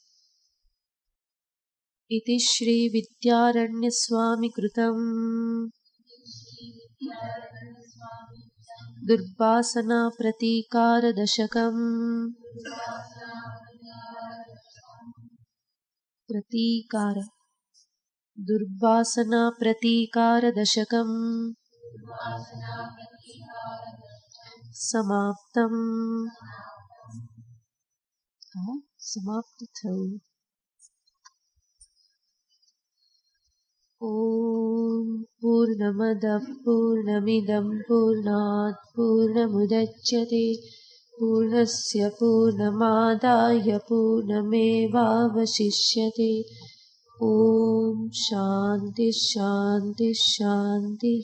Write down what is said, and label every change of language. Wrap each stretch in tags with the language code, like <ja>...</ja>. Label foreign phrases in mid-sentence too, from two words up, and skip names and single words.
<sa>इति श्री विद्यारण्य स्वामी कृतम् दुर्वासना प्रतिकार दशकम् प्रतिकार दुर्वासना प्रतिकार दशकम् समाप्तम्.</sa> <gu>સમાપ્ત થયું.</gu> <sa>ॐ पूर्णमदः पूर्णमिदं पूर्णात् पूर्णमुदच्यते पूर्णस्य पूर्णमादाय पूर्णमेवावशिष्यते. ॐ शान्ति शान्ति शान्तिः।</sa>